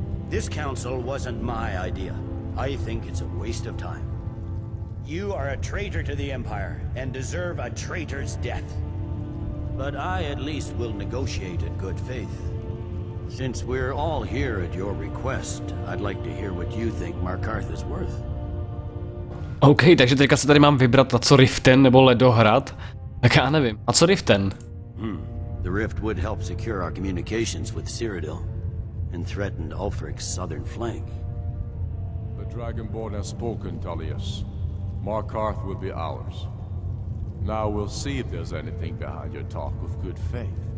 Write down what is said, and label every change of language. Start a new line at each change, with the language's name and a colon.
English: This council wasn't my idea. I think it's a waste of time. You are a traitor to the Empire, and deserve a traitor's death. But I at least will negotiate in good faith. Since we're all here at your request, I'd like to hear what you think Markarth is worth.
Czech: OK, takže teďka se tady mám vybrat, a co Riften nebo Ledohrad? Tak já nevím. A co Riften?
English: The rift would help secure our communications with Cyrodiil, and threatened Ulfric's southern flank. The Dragonborn has spoken, Tullius. Markarth will be ours. Now we'll see if there's anything behind your talk with good faith.